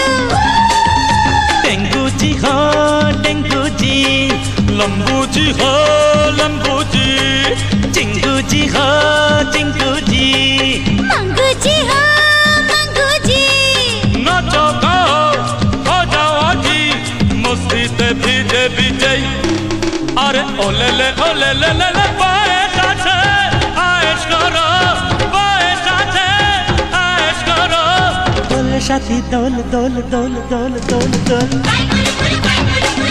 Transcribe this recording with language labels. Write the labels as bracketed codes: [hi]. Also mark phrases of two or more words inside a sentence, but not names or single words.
[bn] টেঙ্গুজি হ টেঙ্গুজি লম্বুজি হো লম্বুজি চিঙ্গুজি হ চিঙ্গুজি মাঙ্গুজি হো মাঙ্গুজি নাচো গাও [hi] हो जाओ [bn] আজি মস্তিতে ভিজে ভিজে আরে ওলে লে বয়স আছে আয়েশ করো বয়স আছে আয়েশ করো দোল সাথী দোল দোল দোল দোল দোল দোল রিম্বা